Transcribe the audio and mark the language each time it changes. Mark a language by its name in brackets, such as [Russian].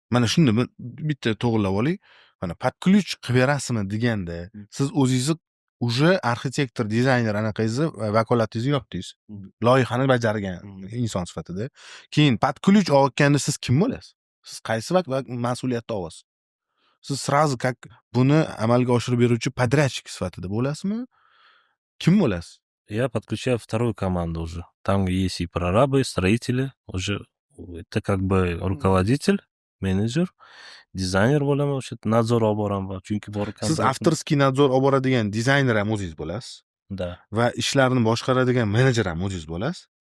[Uzbek] Mana shunda bitta to'g'rilab oling. Mana podключ qilib berasizmi deganda, siz o'zingizni уже arxitektor, dizayner anaqangizni vakolatingizni yopdingiz. Loyihani bajargan inson sifatida. Keyin podключ olganda siz kim bo'lasiz? Siz qaysi mas'uliyatni olasiz? Siz сразу как buni amalga oshirib beruvchi подрядчик sifatida bo'lasizmi? Kim bo'lasiz? [Russian] Я подключаю вторую команду уже. Там есть и прорабы, и строители. Уже это как бы руководитель, менеджер, [Uzbek] dizayner bo'laman, o'sha nadzor olib boraman. Chunki bor ekan. Siz avtorskiy nadzor olib boradigan dizayner ham o'zingiz bo'lasiz. Da. Va ishlarni boshqaradigan menejer ham o'zingiz bo'lasiz.